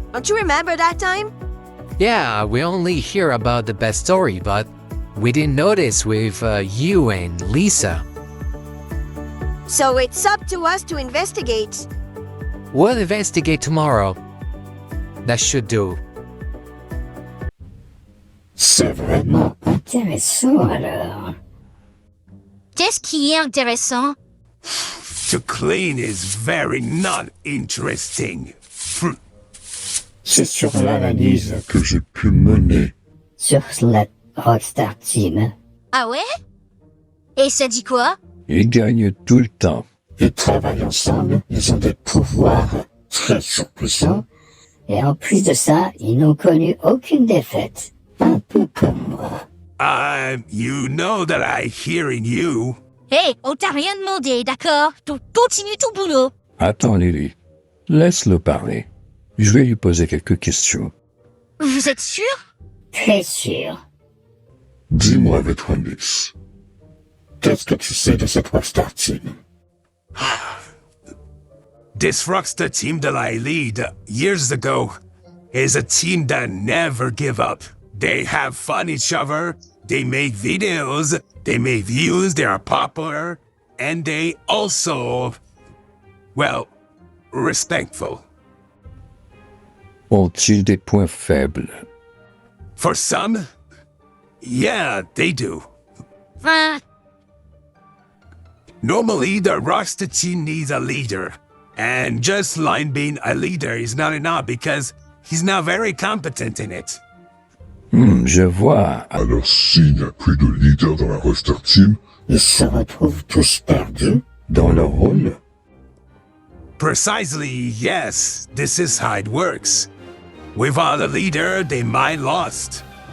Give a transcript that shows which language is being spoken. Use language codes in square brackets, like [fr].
[en] Don't you remember that time? Yeah, we only hear about the best story, but we didn't notice with you and Lisa. So it's up to us to investigate. We'll investigate tomorrow. That should do. [fr] C'est vraiment intéressant alors. Qu'est-ce qui est intéressant? [en] To clean is very not interesting. [fr] C'est sur l'analyse que j'ai pu mener sur la Rockstar Team. Ah ouais? Et ça dit quoi? Ils gagnent tout le temps. Ils travaillent ensemble, ils ont des pouvoirs très surpuissants. Et en plus de ça, ils n'ont connu aucune défaite. Un peu comme moi. [en] You know that I hearing you. [fr] Hey, on t'a rien demandé, d'accord? Continue ton boulot. Attends, Lily. Laisse-le parler. Je vais lui poser quelques questions. Vous êtes sûr? Très sûr. Dis-moi, Vetronix. Qu'est-ce que tu sais de cette Rockstar Team? [en] This Rockstar team that I lead years ago is a team that never give up. They have fun each other, they make videos, they make views, they are popular, and they also, well, respectful. [fr] Ont-ils des points faibles? [en] For some, yeah, they do. Normally, the Rockstar team needs a leader. And just Line being a leader is not enough because he's not very competent in it. [fr] Je vois. Alors s'il n'y a plus de leader dans la Rockstar Team, Ils se retrouvent tous perdus dans leur rôle. [en] Precisely, yes. This is how it works. Without a leader, they might lost.